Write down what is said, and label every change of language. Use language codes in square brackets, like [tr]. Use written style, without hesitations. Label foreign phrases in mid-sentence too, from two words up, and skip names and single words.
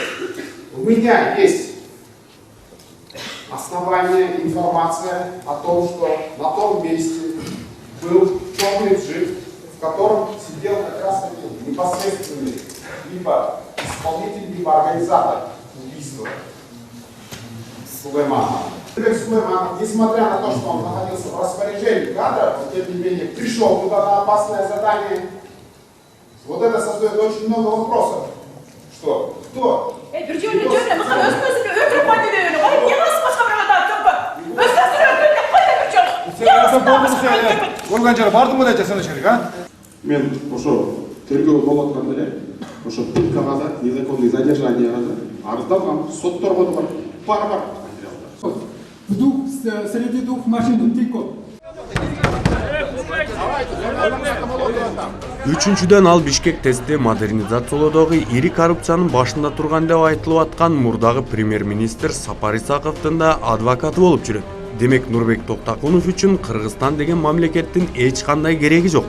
[ru] У меня есть основания, информация о том, что на том месте был черный джип, в котором сидел как раз таки непосредственный либо исполнитель, либо организатор убийства Сулеймана. Сулейман, несмотря на то, что он находился в распоряжении кадров, но тем не менее пришел туда на опасное задание. Вот это создает очень много вопросов. Что? Кто? [ky] Мен ошо тергөө болуп атканда эле ошо пыткага да, [ru] незаконный задержанияга [ky] да арыздалгам, сотторго да бар материалдар. [ru] Среди двух машин тик. [ky] Үчүнчүдөн, ал Бишкек ТЭСти модернизациялоодогу ири коррупциянын башында турган деп айтылып аткан мурдагы премьер-министр Сапар Исаковдун да адвокаты болуп жүрөт. Демек Нурбек Токтакунов үчүн Кыргызстан деген мамлекеттин эч кандай кереги жок.